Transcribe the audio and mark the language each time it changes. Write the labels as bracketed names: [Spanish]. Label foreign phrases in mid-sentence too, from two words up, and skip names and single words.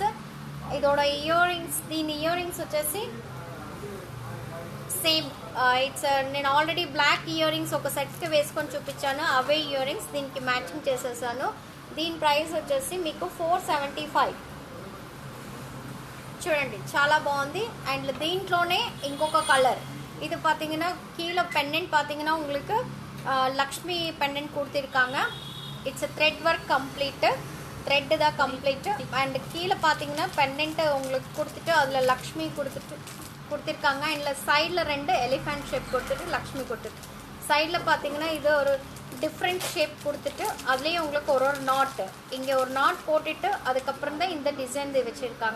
[Telugu] ఇదోడ [English] ear rings, [Telugu] దీని [English] ear rings [Telugu] వచ్చేసి సేమ్. ఇట్స్ నేను ఆల్రెడీ [English] black ear rings [Telugu] ఒక సెట్కి వేసుకొని చూపించాను, అవే [English] ear rings [Telugu] దీనికి మ్యాచింగ్ చేసేసాను. దీని ప్రైస్ వచ్చేసి మీకు 475. చూడండి చాలా బాగుంది. అండ్ దీంట్లోనే ఇంకొక కలర్ [Tamil] இது பார்த்தீங்கன்னா கீழே பெண்டன்ட் பார்த்தீங்கன்னா உங்களுக்கு லக்ஷ்மி பெண்டன்ட் கொடுத்துருக்காங்க. [English] It's thread work complete, த்ரெட்டு தான் கம்ப்ளீட்டு. [Tamil] அண்ட் கீழே பார்த்தீங்கன்னா பெண்டன்ட்டு உங்களுக்கு கொடுத்துட்டு அதில் லக்ஷ்மி கொடுத்துருக்காங்க. அண்ட் சைடில் 2 [English] elephant shape [Tamil] கொடுத்துட்டு லக்ஷ்மி கொடுத்துட்டு, சைடில் பார்த்தீங்கன்னா இது ஒரு [English] different shape [Tamil] கொடுத்துட்டு அதுலேயும் உங்களுக்கு ஒரு நாட், இங்கே ஒரு நாட் போட்டுட்டு அதுக்கப்புறம் தான் இந்த டிசைன் வச்சுருக்காங்க.